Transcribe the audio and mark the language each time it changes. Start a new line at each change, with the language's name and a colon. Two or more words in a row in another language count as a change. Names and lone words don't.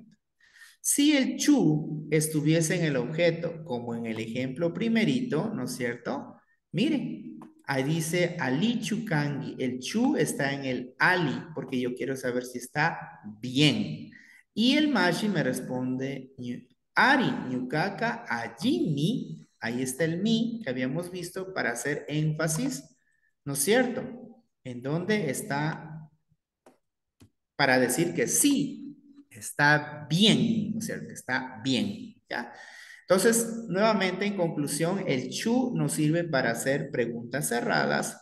Spanish: Si el chu estuviese en el objeto, como en el ejemplo primerito, ¿no es cierto? Miren, ahí dice
Quechua: ali chukangi.
Spanish: El chu está en el ali, porque yo quiero saber si está bien. Y el mashi me responde
Quechua: ari, nyukaka, ajimi.
Spanish: Ahí está el mi que habíamos visto para hacer énfasis, ¿no es cierto? En donde está para decir que sí, está bien, ¿no es cierto? Está bien, ¿ya? Entonces, nuevamente, en conclusión, el chu nos sirve para hacer preguntas cerradas.